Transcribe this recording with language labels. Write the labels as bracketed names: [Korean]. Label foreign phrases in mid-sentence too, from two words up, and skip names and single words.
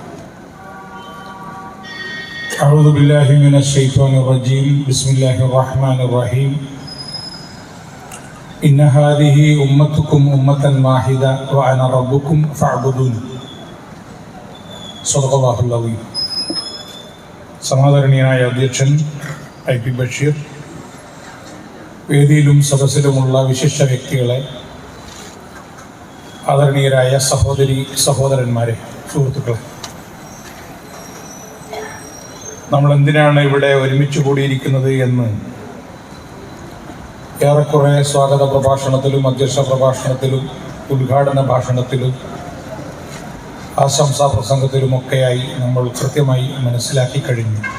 [Arabic] أعوذ بالله من الشيطان الرجيم. بسم الله الرحمن الرحيم إن هذه أمتكم أمة واحدة وأنا ربكم فاعبدون. صدق الله العظيم. [Malayalam] സമാദരണീയനായ അധ്യക്ഷൻ ഐ.പി. ബഷീർ, വേദിയിലും സദസ്സിലുമുള്ള വിശിഷ്ട വ്യക്തികളെ, ആദരണീയരായ സഹോദരന്മാരെ, സുഹൃത്തുക്കളെ, നമ്മൾ എന്തിനാണ് ഇവിടെ ഒരുമിച്ച് കൂടിയിരിക്കുന്നത് എന്ന് ഏറെക്കുറെ സ്വാഗത പ്രഭാഷണത്തിലും അധ്യക്ഷ പ്രഭാഷണത്തിലും ഉദ്ഘാടന ഭാഷണത്തിലും ആശംസാ പ്രസംഗത്തിലുമൊക്കെയായി നമ്മൾ കൃത്യമായി മനസ്സിലാക്കി കഴിഞ്ഞു.